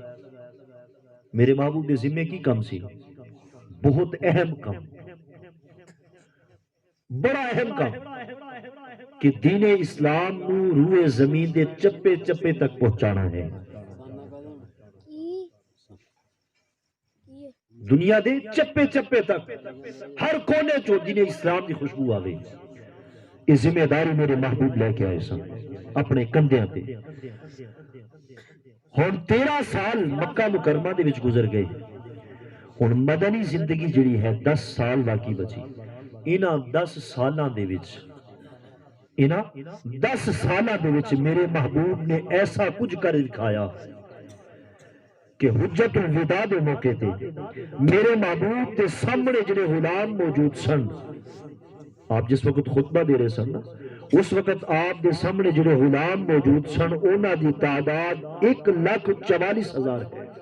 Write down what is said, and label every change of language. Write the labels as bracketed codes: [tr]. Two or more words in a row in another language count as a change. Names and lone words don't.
[pa] میرے محبوب دے ذمے کی کام سی؟ بہت اہم کام، بڑا اہم کام کہ دین اسلام نو روئے زمین دے چپے چپے تک پہنچانا ہے. دنیا دے چپے چپے تک ہر کونے چو دین اسلام دی خوشبو آوے. یہ ذمہ داری میرے محبوب لے کے آئے سن اپنے کندھیاں تے. ہن 13 سال مکہ مکرمہ دے وچ گزر گئے، ہن مدنی زندگی جڑی ہے 10 سال باقی بچی. انہاں 10 سالاں دے وچ میرے محبوب نے ایسا کچھ کر دکھایا کہ حجت الوداع دے موقع تے میرے محبوب دے سامنے جڑے غلام موجود سن، آپ جس وقت خطبہ دے رہے سن اس وقت آپ دے سامنے جڑے غلام موجود سن انہاں دی تعداد 1,44,000 ہے.